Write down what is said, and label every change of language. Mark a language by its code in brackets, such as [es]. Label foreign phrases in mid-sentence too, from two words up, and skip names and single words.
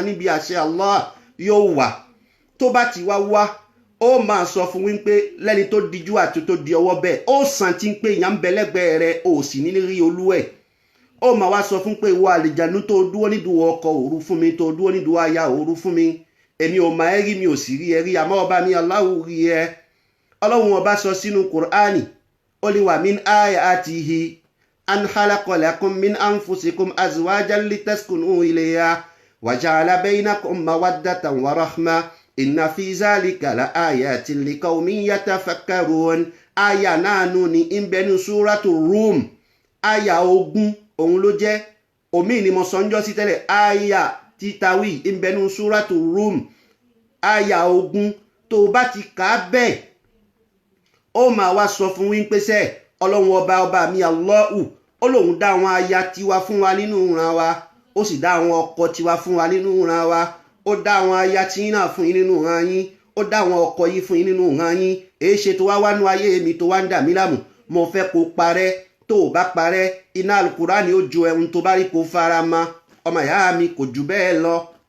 [yo] níbi àṣẹ Allah yóò wà tó bá ti wá ó máa sọ fún wípé lẹ́ni tó dijú àti tó di ọwọ́ bẹ́ẹ̀ ó sàn tí ń pé ìyá ń bẹ lẹ́gbẹ̀ẹ́ rẹ ò sì ní rí olú ẹ̀ ó máa wá sọ fún pé ìwọ àlìjànú tó dúró nídùú ọkọ òru fún mi tó dúró nídùú aya òru fún mi èmi ò máa rí mi ò sì rí ẹ rí àmọ́ ọba mi Allahu rí ẹ ọlọ́run ọba sọ sínú Kùránì ó ní [ar] ومن آياته أن خلق لكم من أنفسكم أزواجا لتسكنوا إليها وجعل بينكم مودة ورحمة إن في ذلك لآيات لقوم يتفكرون [yo] aya náà nù ní ìbẹ̀nu suratu Rum aya 20 òun ló jẹ́ omi ni mo sọ ń jọ́ sí tẹ́lẹ̀ aya títawí ìbẹ̀nu suratu Rum aya 20 tó bá ti kà á bẹ́ẹ̀ ó máa wá sọ fún wípé sẹ́ ọlọ́run ọba mi Allahu ó lòun dá àwọn aya tiwa fún wa nínú ìran wa ó sì dá àwọn ọkọ tiwa fún wa nínú ìran wa ó dá àwọn aya tí yín náà fún yín nínú ìran yín ó dá àwọn ọkọ yín fún yín nínú ìran yín èé ṣe tó wá wánú ayé mi tó wá ń dà mí láàmú mo fẹ́ kó parẹ́ tó o bá parẹ́ iná Al-Qur'ani ó jo ẹ̀hún tó bá rí kó fara mọ́ ọmọ ìyá mi kò jù bẹ́ẹ̀ lọ